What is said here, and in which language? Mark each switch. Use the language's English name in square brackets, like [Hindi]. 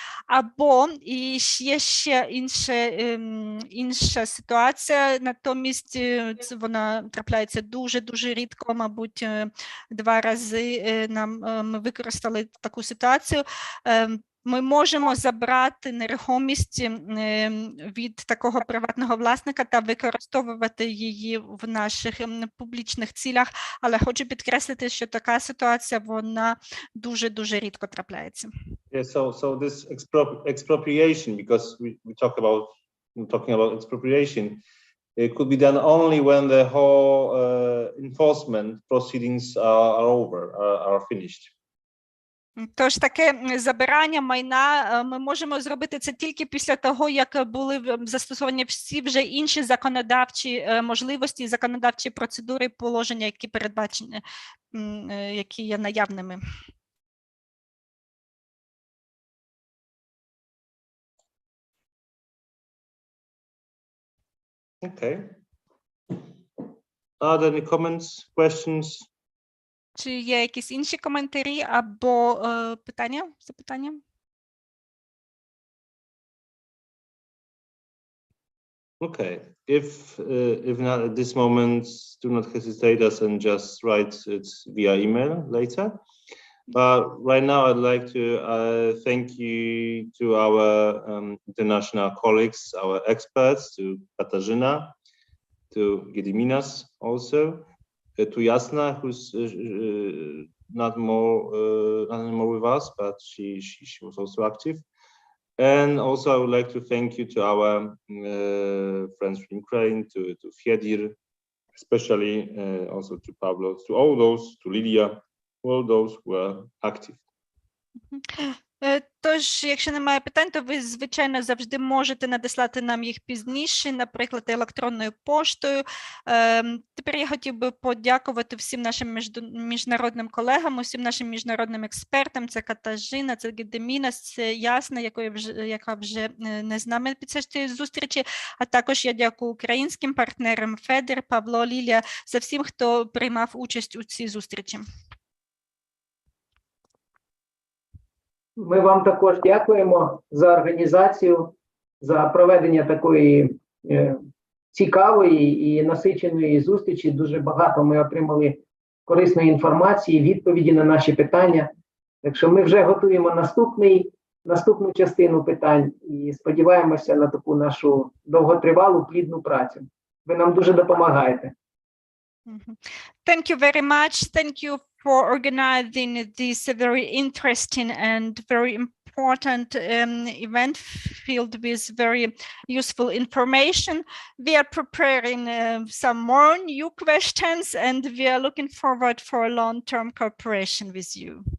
[Ukrainian] Або і є ще інша ситуація, натомість вона трапляється дуже рідко, мабуть, 2 рази ми використали таку ситуацію. Ми можемо забрати нерухомість від такого приватного власника та використовувати її в наших публічних цілях, але хочу підкреслити, що така ситуація, вона дуже рідко трапляється. [English] Yeah, so this expropriation, because we talking about expropriation, it could be done only when the whole enforcement proceedings are over, are finished. [Ukrainian] Тож таке забирання майна, ми можемо зробити це тільки після того, як були застосовані всі вже інші законодавчі можливості, законодавчі процедури, положення, які передбачені, які є наявними. [English] Okay. Are there any comments, questions? [Ukrainian] Чи є якісь інші коментарі або питання, запитання? [English] Okay. If not at this moment, do not hesitate us and just write it via email later. But right now, I'd like to thank you to our international colleagues, our experts, to Katarzyna, to Gediminas also. To Jasna, who's not anymore with us, but she was also active. And also I would like to thank you to our friends from Ukraine, to Fiedir, especially also to Pablo, to all those, to Lydia, all those who are active. [Ukrainian] Тож, якщо немає питань, то ви, звичайно, завжди можете надіслати нам їх пізніше, наприклад, електронною поштою. Тепер я хотів би подякувати всім нашим міжнародним колегам, усім нашим міжнародним експертам. Це Катажина, це Гедемінас, це Ясна, яка вже не з нами під час цієї зустрічі. А також я дякую українським партнерам Федір, Павло, Лілія, за всім, хто приймав участь у цій зустрічі. Ми вам також дякуємо за організацію, за проведення такої цікавої і насиченої зустрічі. Дуже багато ми отримали корисної інформації, відповіді на наші питання. Так що ми вже готуємо наступну частину питань і сподіваємося на таку нашу довготривалу, плідну працю. Ви нам дуже допомагаєте. [English] Thank you very much. Thank you for organizing this very interesting and very important event filled with very useful information. We are preparing some more new questions and we are looking forward for a long-term cooperation with you.